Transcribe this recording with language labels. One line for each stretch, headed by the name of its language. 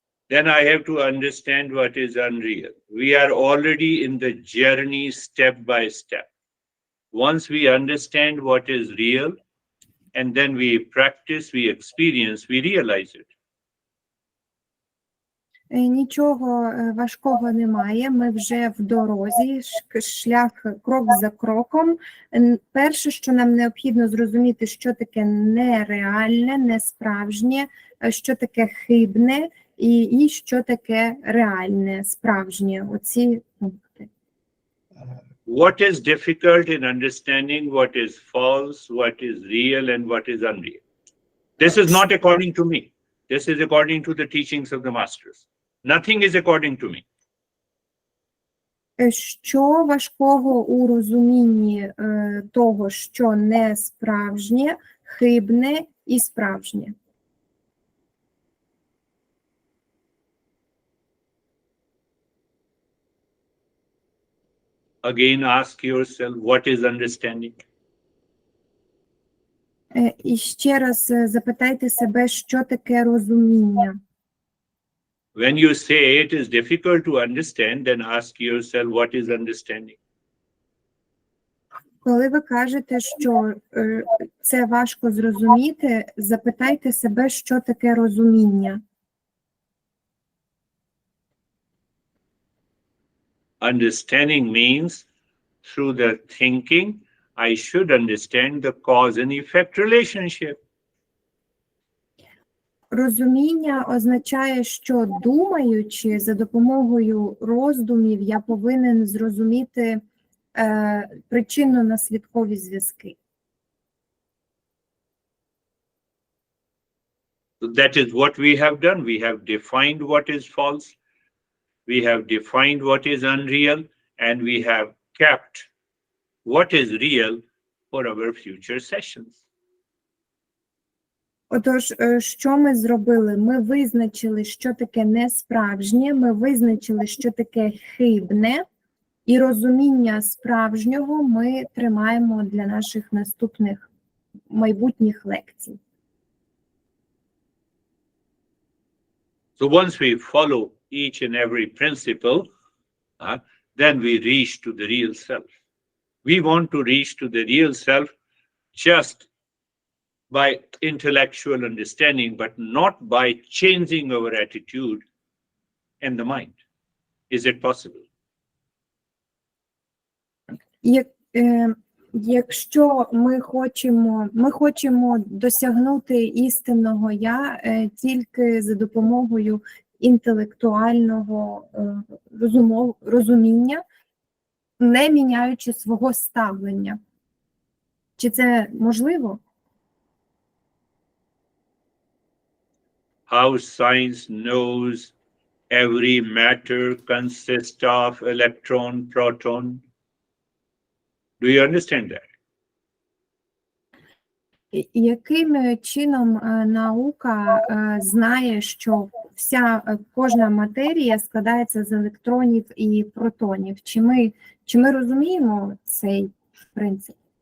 English: Then I have to understand what is unreal. We are already in the journey step by step. Once we understand what is real, and then we practice, we experience, we realize it.
Ukrainian: Нічого важкого немає, ми вже в дорозі, шлях крок за кроком. Перше, що нам необхідно зрозуміти, що таке нереальне, несправжнє, що таке хибне і що таке реальне, справжнє. Оці пункти.
English: What is difficult in understanding what is false, what is real, and what is unreal? This is not according to me. This is according to the teachings of the masters. Nothing is according to me.
Ukrainian: Що важкого у розумінні того, що не справжнє, хибне і справжнє?
English: Again, ask yourself, what is understanding?
Ukrainian: І ще раз запитайте себе, що таке розуміння.
English: When you say it is difficult to understand, then ask yourself, what is understanding?
Ukrainian: Коли ви кажете, що це важко зрозуміти, запитайте себе, що таке розуміння.
English: Understanding means through the thinking, I should understand the cause and effect relationship.
Ukrainian: Розуміння означає, що думаючи за допомогою роздумів, я повинен зрозуміти причинно-наслідкові зв'язки.
English: That is what we have done. We have defined what is false. We have defined what is unreal, and we have kept what is real for our future sessions.
Ukrainian: Отож, що ми зробили? Ми визначили, що таке несправжнє, ми визначили, що таке хибне, і розуміння справжнього ми тримаємо для наших наступних майбутніх лекцій.
English: So once we follow each and every principle, then we reach to the real self. We want to reach to the real self just by intellectual understanding, but not by changing our attitude and the mind. Is it possible?
Ukrainian: Якщо ми хочемо досягнути істинного я тільки за допомогою інтелектуального розуміння, не міняючи свого ставлення. Чи це можливо?
English: How science knows every matter consists of electron, proton. Do you understand that?
Ukrainian: Яким чином наука знає, що кожна матерія складається з електронів і протонів? Чи ми розуміємо цей принцип?